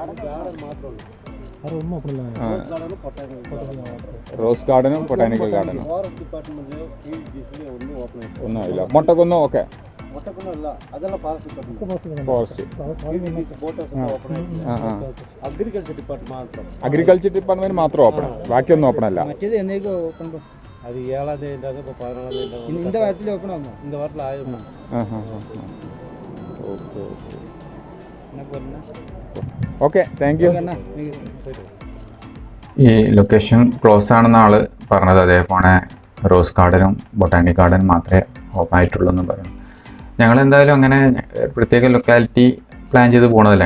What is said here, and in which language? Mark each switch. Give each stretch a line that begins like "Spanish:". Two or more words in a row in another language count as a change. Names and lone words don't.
Malayalam: റോസ് ഗാർഡനും ബൊട്ടാനിക്കൽ ഗാർഡനും ഒന്നും ആയില്ല. മൊട്ടക്കൊന്നും ഓക്കെ
English: forest agriculture department
Malayalam: മാത്രം ഓപ്പൺ, ബാക്കിയൊന്നും ഓപ്പൺ അല്ല.
Tamil: அது 7ஆம் தேதி இப்போ 14ஆம் தேதி இந்த வாரத்தில் ஓப்பன் ஆகும். இந்த வாரத்தில் ஆயிரும்.
English: okay okay okay thank you.
Malayalam: ഈ
English: location close
Malayalam: ആണെന്ന് ആള് പറഞ്ഞത്. അതേപോലെ റോസ് ഗാർഡനും ബൊട്ടാനിക് ഗാർഡനും മാത്രമേ ഓപ്പൺ ആയിട്ടുള്ളൂ എന്നും പറഞ്ഞു. ഞങ്ങൾ എന്തായാലും അങ്ങനെ പ്രത്യേക
English: locality plan
Malayalam: ചെയ്ത് പോകണതല്ല.